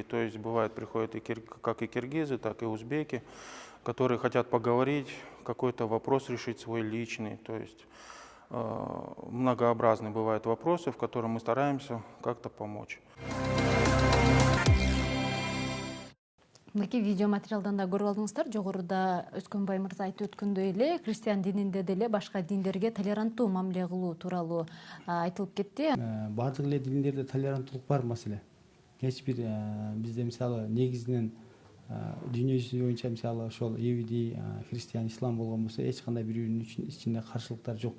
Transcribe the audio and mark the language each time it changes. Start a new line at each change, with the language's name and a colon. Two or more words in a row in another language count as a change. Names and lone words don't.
Russian: То есть, бывает, приходят как и киргизы, так и узбеки, которые хотят поговорить, какой-то вопрос решить свой личный. То есть, многообразные бывают вопросы, в которых мы стараемся как-то помочь.
Kyrgyz: Мынакей видео материалдан да көрүп алдыңыздар, жогоруда Өскөнбай мырза айтып өткөндөй эле христиан дининде деле башка диндерге толеранттуу мамиле кылуу тууралуу айтылып кетти. Бардык эле диндерде толеранттуулук бар маселе. Эч бир бизде мисалы негизинен дүйнө жүзү боюнча мисалы ошол иуди, христиан, ислам болгон болсо эч кандай бири биринин ичинде каршылыктар жок.